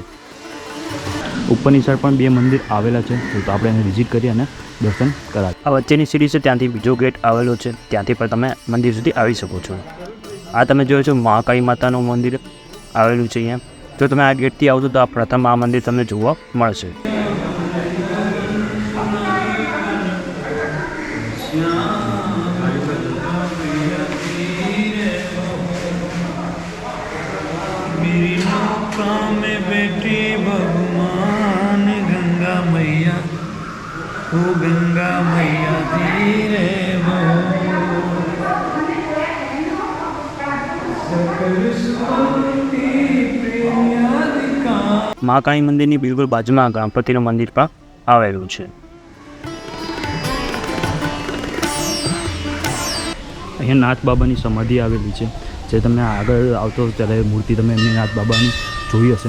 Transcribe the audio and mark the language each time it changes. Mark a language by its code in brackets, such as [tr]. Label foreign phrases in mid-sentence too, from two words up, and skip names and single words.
[gu] ઉપરની સાઈડ પણ 2 મંદિર આવેલા છે, તો આપણે એને વિઝિટ કરી અને દર્શન કરાવીએ. આ વચ્ચેની સીડી છે, ત્યાંથી બીજો ગેટ આવેલો છે, ત્યાંથી પણ તમે મંદિર સુધી આવી શકો છો. આ તમે જોયો છો મહાકાળી માતાનું મંદિર આવેલું છે અહીંયા. જો તમે આ ગેટથી આવશો તો આ પ્રથમ આ મંદિર તમને જોવા મળશે. [hi] में बेटी भगवान गंगा मैया, ओ गंगा मैया धीरे [gu] મહાકાળી મંદિરની બિલકુલ બાજુમાં ગણપતિનું મંદિર પણ આવેલું છે. અહીંયા નાથ બાબાની સમાધિ આવેલી છે, જે તમે આગળ આવતો ત્યારે મૂર્તિ તમે એમની નાથ બાબાની જોઈ હશે.